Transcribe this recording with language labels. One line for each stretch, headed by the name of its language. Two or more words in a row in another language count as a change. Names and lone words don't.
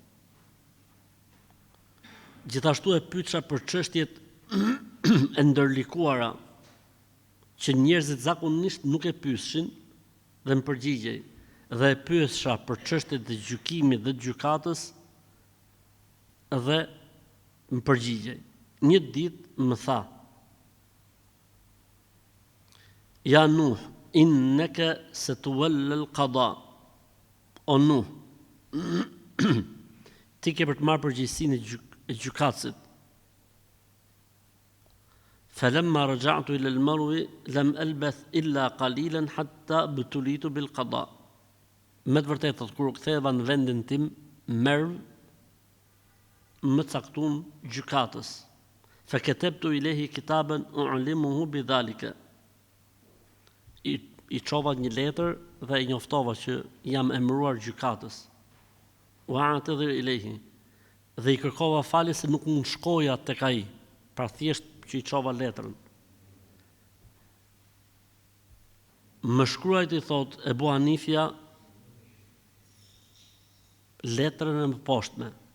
Albanian: Gjithashtu e pyetësha për çështjet e ndërlikuara që njerëzit zakonisht nuk e pyeshin dhe më përgjigjej, dhe e pyesha për çështjet e gjykimit dhe gjykatës dhe më përgjigjej. Një ditë më tha,
Arabic: يا نوح، إنك ستتولى القضاء.
Albanian: O Nuh, ti ke për të marrë përgjegjësinë e gjykatësit.
Arabic: فلما رجعت إلى المرو لم ألبث إلا قليلا حتى ابتليت بالقضاء.
Albanian: Me të vërtetë, kur u ktheva në vendin tim, Merv, më caktuan gjykatës.
Arabic: فكتبت إليه كتابا أعلمه بذلك.
Albanian: I çova një letër dhe i njoftova që jam emëruar gjykatës.
Arabic: وأعتذر إليه.
Albanian: Dhe i kërkova falje se nuk mund shkoja tek ai. pra thjesht që i çova letrën. Më shkruajti, thot Ebu Hanifja, letrën e më poshtme.